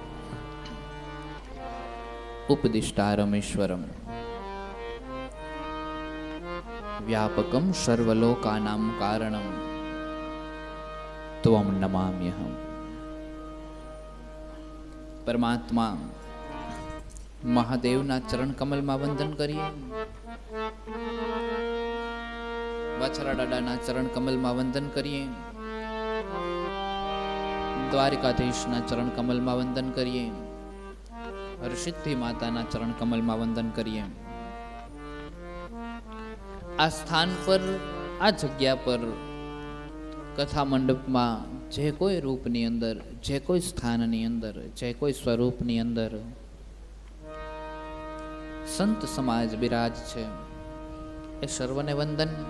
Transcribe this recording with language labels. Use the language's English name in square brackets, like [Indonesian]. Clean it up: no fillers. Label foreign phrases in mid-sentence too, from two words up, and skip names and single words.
[Sanskrit] उपदिष्टारमेश्वरम व्यापकम सर्वलोकानां कारणम त्वं नमाम्यहम्। [Gujarati] પરમાત્મા મહાદેવના ચરણ કમલમાં વંદન કરીએ। વાછરા દાદાના ચરણ કમલમાં વંદન કરીએ. દ્વારિકાધીશના ચરણ કમલમાં વંદન કરીએ. હરસિદ્ધિ માતાના ચરણ કમલમાં વંદન કરીએ. આ સ્થાન પર, આ જગ્યા પર, કથા મંડપમાં જે કોઈ રૂપની અંદર, જે કોઈ સ્થાનની અંદર, જે કોઈ સ્વરૂપની અંદર સંત સમાજ બિરાજ છે, એ સર્વને વંદન.